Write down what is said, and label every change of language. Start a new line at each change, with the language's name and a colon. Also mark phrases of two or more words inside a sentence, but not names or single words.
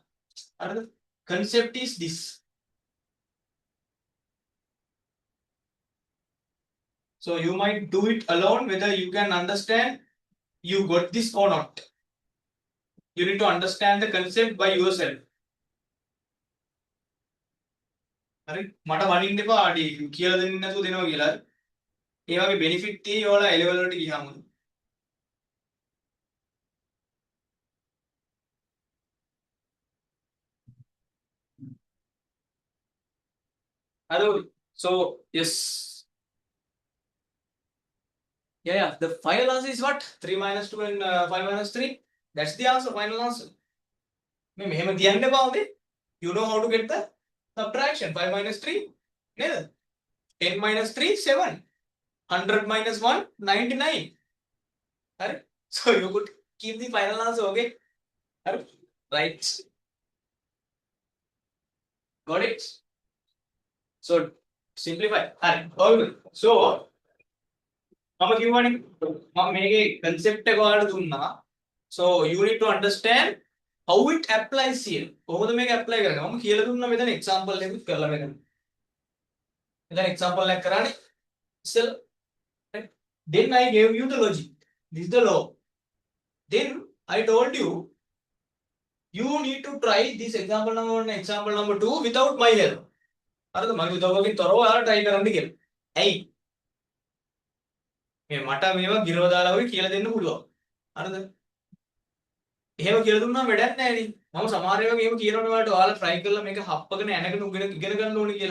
English: The concept is this. So you might do it alone, whether you can understand you got this or not. You need to understand the concept by yourself.
Sinhala: මට වනින්න එපා අඩි කියලා දෙන්නේ නැතුව දෙනවා කියලා. ඒ වගේ benefit තියෙයි ඔයාලා A level වලට ගියාම.
English: Hello. So yes. Yeah. The final answer is what? 3 minus 2 and 5 minus 3. That's the answer. Final answer.
Sinhala: මෙහෙම කියන්න එපා උදේ.
English: You know how to get the subtraction. 5 minus 3. නේද? 10 minus 3 7. 100 minus 1 99. Right? So you could keep the final answer. Okay. Right. Got it? So simplify. Alright.
Sinhala: So මම කියවනේ මම මේකේ concept එක ඔයාලට දුන්නා.
English: So you need to understand how it applies here.
Sinhala: කොහොමද මේක apply කරන්නේ? මම කියලා දුන්නා මෙතන example එකක් කරලා මෙතන. මෙතන example එකක් කරානේ. ඉතින්
English: then I gave you the logic. This is the law. Then I told you you need to try this example number 1 and example number 2 without my help.
Sinhala: හරිද? මගේ උදව්වකින් තොරව ඔයාලා try කරන්න කියලා. ඇයි? මේ මට මේවා ගිරව දාලා වගේ කියලා දෙන්න පුළුවන්. හරිද? එහෙම කියලා දුන්නා වැඩක් නැහැ නේ. මම සමහර ඒවා එහෙම කියනවනේ ඔයාලට ඔයාලා try කරලා මේක හප්පගෙන ඇනගෙන ඉගෙන ගන්න ඕනේ කියලා.